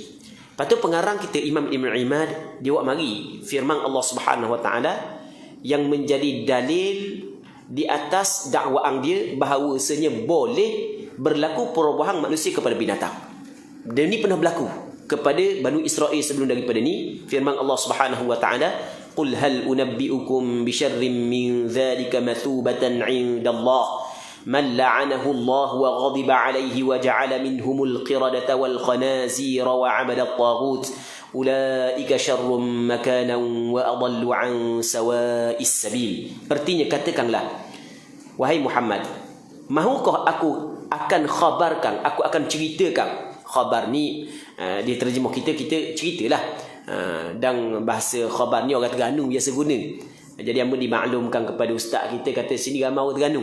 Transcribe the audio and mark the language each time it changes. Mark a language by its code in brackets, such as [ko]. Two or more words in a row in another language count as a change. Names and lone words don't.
[ms] Lepas tu pengarang kita Imam Ibn al-Imad, dia buat mari firman Allah [ar] سبحانه وتعالى [ms] yang menjadi dalil di atas dakwaan dia bahawasanya boleh berlaku perubahan manusia kepada binatang. Dan ini pernah berlaku kepada Banu Israel sebelum daripada ni. Firman Allah [ar] سبحانه وتعالى, "قل هل أنبئكم بشر من ذلك مثوبة عند الله من لعنه الله وغضب عليه وجعل منهم القردة والخنازير وعبد الطاغوت أولئك شر مكانا وأضل عن سواء السبيل." [ms] Artinya katakanlah, wahai Muhammad, mahukah aku akan khabarkan, aku akan ceritakan. Khabar ni dia terjemah kita ceritalah. Dan bahasa khabar ni orang Terengganu biasa guna. Jadi amun dimaklumkan kepada ustaz kita, kata sini ramai orang Terengganu.